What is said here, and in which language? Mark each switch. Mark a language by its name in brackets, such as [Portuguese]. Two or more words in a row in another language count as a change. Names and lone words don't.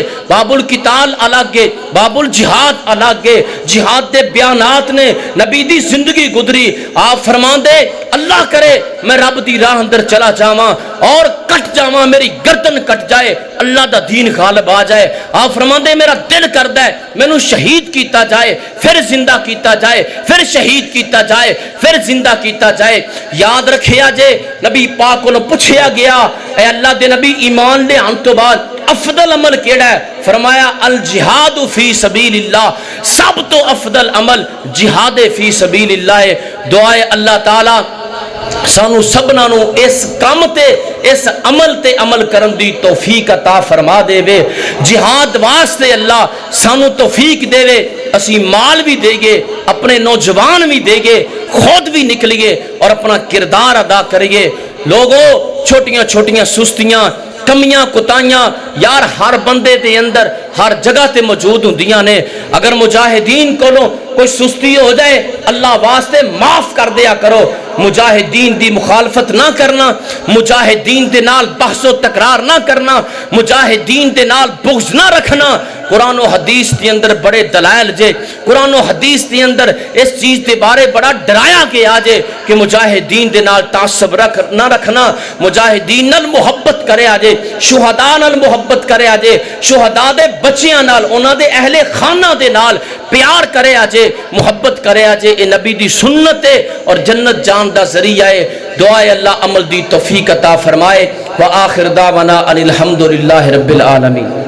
[Arabic] باب القتال [Punjabi] الگ ہے, [Arabic] باب الجہاد [Punjabi] الگ ہے. جہاد دے بیانات نے نبی دی زندگی گزری. آپ فرماندے اللہ کرے میں رب دی راہ اندر چلا جاواں اور کٹ جاواں, میری گردن کٹ جائے, اللہ دا دین غالب آ جائے. آپ فرماندے میرا دل کردا ہے مینوں شہید کیتا جائے, پھر زندہ کیتا جائے, پھر شہید کیتا جائے, پھر زندہ کیتا جائے. یاد رکھیا جے نبی پاک کو پوچھیا گیا اے اللہ دے نبی ایمان لے آن تو بعد افضل عمل کیڑا ہے؟ فرمایا [Arabic] الجہاد فی سبیل اللہ, [Punjabi] سب تو افضل عمل [Arabic] جہاد فی سبیل اللہ [Punjabi] ہے. دعائے اللہ تعالی سانو سبنا نو اس کام تے اس عمل تے عمل کرن دی توفیق عطا فرما دے وے. جہاد واسطے اللہ سانو توفیق دے وے, اسی مال بھی دے گے, اپنے نوجوان بھی دے گے, خود بھی نکلیے اور اپنا کردار ادا کریے. لوگوں چھوٹیاں چھوٹیاں سستیاں کمیاں کتائیاں یار ہر بندے دے اندر ہر جگہ تے موجود ہوندیاں نے. اگر مجاہدین کولوں کوئی سستی ہو جائے اللہ واسطے معاف کر دیا کرو. مجاہدین دی مخالفت نہ کرنا, مجاہدین دے نال بحث و تکرار نہ کرنا, مجاہدین دے نال بغض نہ رکھنا. قرآن و حدیث دے اندر بڑے دلائل جے, قرآن و حدیث دے اندر اس چیز دے بارے بڑا ڈرایا گیا جے کہ مجاہدین دے نال تعصب نہ رکھنا, مجاہدین نال محبت کرے آجے, شہداء نال محبت کرے آجے, شہداء دے بچیاں نال انہاں دے اہل خانہ دے نال پیار کرے آجے, محبت کرے آجے. اے نبی دی سنت ہے اور جنت جان دا ذریعہ ہے. دعائے اللہ عمل دی توفیق عطا فرمائے. [Arabic] وآخر دعوانا ان الحمدللہ رب العالمین.